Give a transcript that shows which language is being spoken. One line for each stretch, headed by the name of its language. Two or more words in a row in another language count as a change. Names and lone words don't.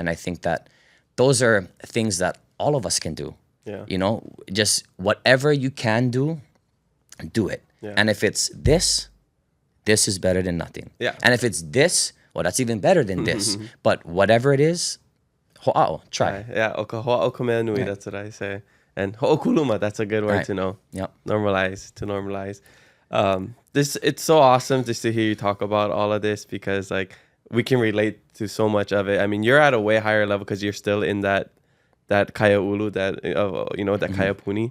English: And I think that those are things that all of us can do. Just whatever you can do it. And if it's this is better than nothing. And if it's this, well, that's even better than this. But whatever it is, ho'a'o, try.
Hawaiian: O ka ho'a'o ka mea nui,
English: that's what I say. And ho'okuluma, that's a good word to know. Normalize. It's so awesome just to hear you talk about all of this, because, like, we can relate to so much of it. I mean, you're at a way higher level because you're still in that
Hawaiian: kaya ulu,
English: that
Hawaiian: kaya puni.